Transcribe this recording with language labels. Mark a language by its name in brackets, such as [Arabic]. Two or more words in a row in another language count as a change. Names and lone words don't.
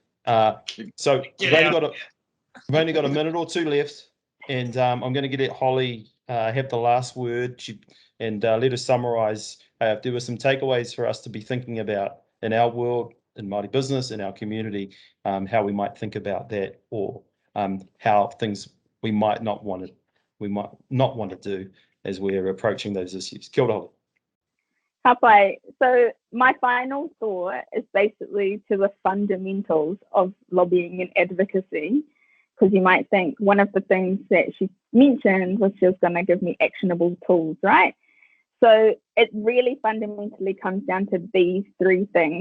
[English] So we've only got a minute or two left, and I'm going to let Holly have the last word and let us summarise if there were some takeaways for us to be thinking about in our world, in Māori business, in our community, how we might think about that, or how things we might not want to do as we're approaching those issues. [Māori] Kia ora, Holly. Hapai. [English] So my final thought is basically to the fundamentals of lobbying and advocacy, because you might think one of the things that she mentioned was she was going to give me actionable tools, right? So it really fundamentally comes down to these 3 things.